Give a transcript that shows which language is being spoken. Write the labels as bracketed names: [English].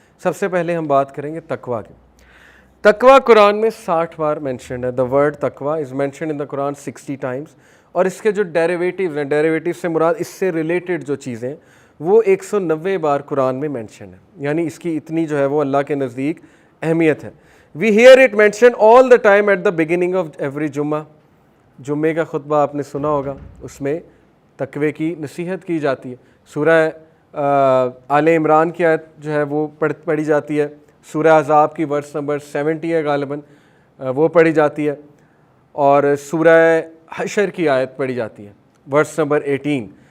[Urdu] سب سے پہلے ہم بات کریں گے تقوی کی. تقوی قرآن میں 60 بار مینشنڈ ہے. [English] The word تقوی is mentioned in the Quran 60 times. [Urdu] اور اس کے جو ڈیریویٹیوز ہیں, ڈیریویٹیو سے مراد اس سے ریلیٹڈ جو چیزیں وہ 190 بار قرآن میں مینشن ہے. یعنی اس کی اتنی جو ہے وہ اللہ کے نزدیک اہمیت ہے. [English] We hear it mention all the time at the beginning of every جمعہ. [Urdu] جمعے کا خطبہ آپ نے سنا ہوگا, اس میں تقوی کی نصیحت کی جاتی ہے. سورہ آل عمران کی آیت جو ہے وہ پڑھی جاتی ہے. سورہ احزاب کی ورس نمبر 70 ہے غالباً, وہ پڑھی جاتی ہے. اور سورہ حشر کی آیت پڑھی جاتی ہے ورس نمبر 18.